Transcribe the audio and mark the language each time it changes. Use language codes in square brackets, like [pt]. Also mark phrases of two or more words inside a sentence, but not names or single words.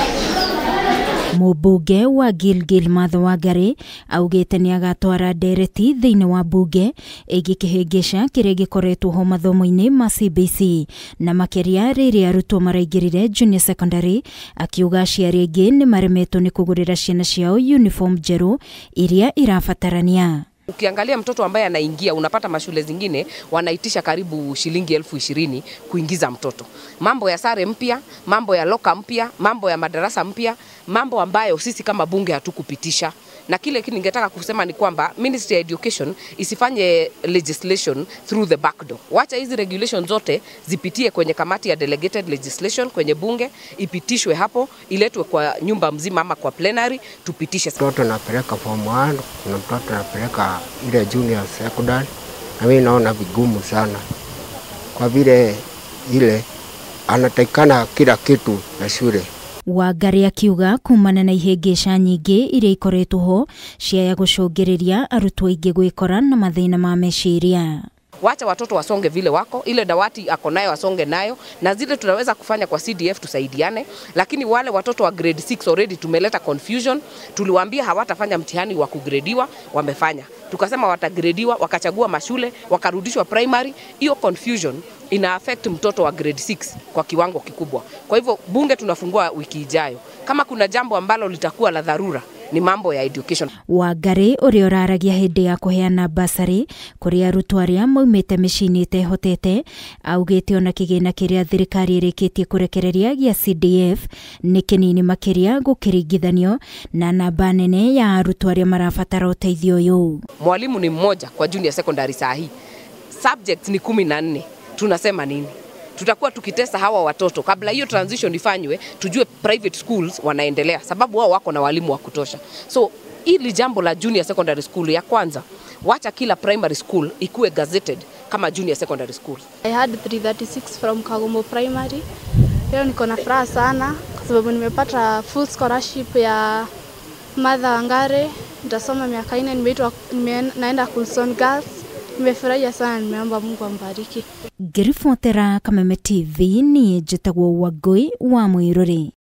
[ki] Mũmbunge wa Gilgil Martha Wangari augĩte nĩ agatwara ndereti thĩinĩ wa mbunge ĩgiĩ kĩhĩngĩca kĩrĩa gĩkoretwo ho mathomo-inĩ ma CBC na makiria rĩrĩa arutwo maraingĩrire [en] junior secondary, [ki] akiuga aciari aingĩ nĩ maremetwo nĩ kũgũrĩra ciana ciao uniform njerũ iria irabatarania. [sw] Ukiangalia mtoto ambaye anaingia, unapata mashule zingine wanaitisha karibu shilingi 20,000 kuingiza mtoto. Mambo ya sare mpya, mambo ya loka mpya, mambo ya madarasa mpya, mambo ambayo sisi kama bunge hatukupitisha. Na kile ningetaka kusema ni kwamba Ministry of Education isifanye [en] legislation through the back door. [sw] Wacha hizi regulations zote zipitie kwenye kamati ya [en] delegated legislation [sw] kwenye bunge, ipitishwe hapo, iletwe kwa nyumba mzima ama kwa plenary, tupitishe. Mtoto anapeleka form 1, kuna mtoto anapeleka ile [en] junior secondary, [sw] na mimi naona vigumu sana. Kwa vile ile anatakana kila kitu na shule. [ki] Wangari akiuga kumana na ihĩngĩca nyingĩ iria ikoretwo ho cia gũcũngĩrĩria arutwo aingĩ gwĩkora na mathĩna ma meciria. [sw] Wacha watoto wasonge vile wako, ile dawati ako nayo wasonge nayo, na zile tunaweza kufanya kwa CDF tusaidiane, lakini wale watoto wa grade 6 already tumeleta confusion. Tuliwaambia hawatafanya mtihani wa kugrediwa, wamefanya. Tukasema watagrediwa, wakachagua mashule, wakarudishwa primary. Hiyo confusion ina affect mtoto wa grade 6 kwa kiwango kikubwa. Kwa hivyo bunge tunafungua wiki ijayo. Kama kuna jambo ambalo litakuwa la dharura ni mambo ya education. [ki] Wangari ũrĩa ũraragia hĩndĩ ya kũheana basari kũrĩ arutwo arĩa maumĩte mĩciĩ-inĩ ĩtehotete, augĩte ona kĩgĩna kĩrĩa thirikari ĩrĩkĩtie kũrekereria gĩa CDF nĩ kĩnini makĩria gũkĩringithanio na namba nene ya arutwo arĩa marabatara ũteithio ũyũ. [sw] Mwalimu ni mmoja kwa junior secondary saa hii. Subjects ni 14. Tunasema nini? Tutakuwa tukitesa hawa watoto kabla hiyo transition ifanywe, tujue [en] private schools [sw] wanaendelea, sababu wao wako na walimu wa kutosha. So ili jambo la [en] junior secondary school [sw] ya kwanza, wacha kila [en] primary school [sw] ikuwe gazetted kama [en] junior secondary school. I had 336 from Kagomo Primary. [sw] Leo niko na furaha sana kwa sababu nimepata [en] full scholarship [sw] ya Martha Wangari. Nitasoma miaka 4, naenda Coulson Girls. Nimefurahia sana, nimeomba Mungu ambariki. [ki] Ngĩribotera Kameme TV, niĩ njĩtagwo Wangui wa Mũirũrĩ.